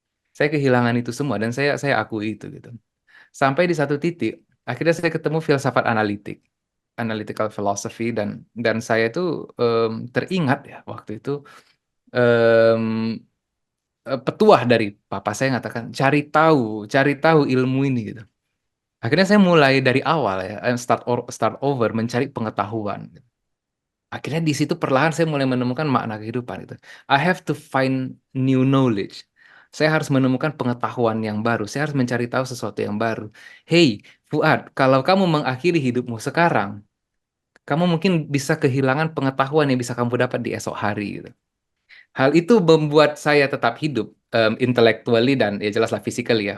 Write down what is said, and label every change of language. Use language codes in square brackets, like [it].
[id] Saya kehilangan itu semua dan saya akui itu gitu. Sampai di satu titik akhirnya saya ketemu filsafat analitik, [en] analytical philosophy, [id] dan saya itu teringat ya waktu itu em, petuah dari papa saya mengatakan cari tahu ilmu ini gitu. Akhirnya saya mulai dari awal ya, [en] start over [id] mencari pengetahuan. Akhirnya di situ perlahan saya mulai menemukan makna kehidupan itu. [en] I have to find new knowledge. [id] Saya harus menemukan pengetahuan yang baru. Saya harus mencari tahu sesuatu yang baru. Hey, Fuad, kalau kamu mengakhiri hidupmu sekarang, kamu mungkin bisa kehilangan pengetahuan yang bisa kamu dapat di esok hari gitu. Hal itu membuat saya tetap hidup intellectually dan ya jelaslah physically ya.